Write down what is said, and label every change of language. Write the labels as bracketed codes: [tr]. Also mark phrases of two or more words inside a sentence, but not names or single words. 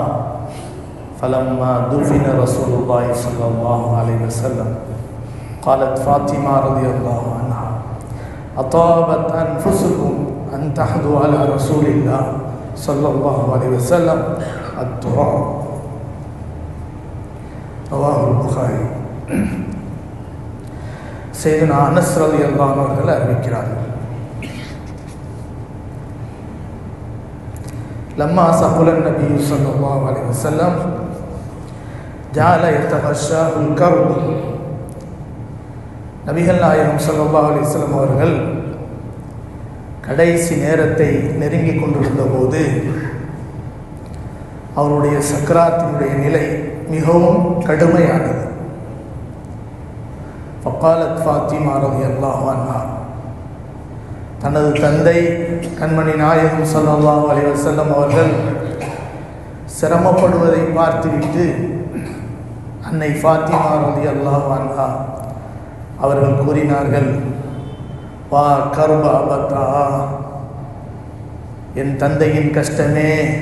[ar] فلما دفن رسول الله صلى الله عليه وسلم قالت فاطمة رضي الله عنها: أطابت أنفسكم أن تحدوا على رسول الله صلى الله عليه وسلم التراب. رواه البخاري. سيدنا أنس رضي الله عنه [ta] அவர்கள் அறிவிக்கிறார்கள், [ar] لما ثقل النبي صلى الله عليه وسلم جعل يتغشاه الكرب. [ta] நபிகள் நாயகம் [ar] صلى الله عليه وسلم [ta] அவர்கள் கடைசி நேரத்தை நெருங்கிக் கொண்டிருந்த போது அவருடைய சக்கராத்தினுடைய நிலை மிகவும் கடுமையானது. [ar] فقالت فاطمة رضي الله عنها, [ta] தனது தந்தை கண்மணி நாயகம் [ar] صلى الله عليه وسلم [ta] அவர்கள் சிரமப்படுவதை பார்த்துவிட்டு அன்னை ஃபாத்திமா [ar] رضي الله عنها [ta] அவர்கள் கூறினார்கள்: [ar] واكرب أبتاه, [ta] என் தந்தையின் கஷ்டமே.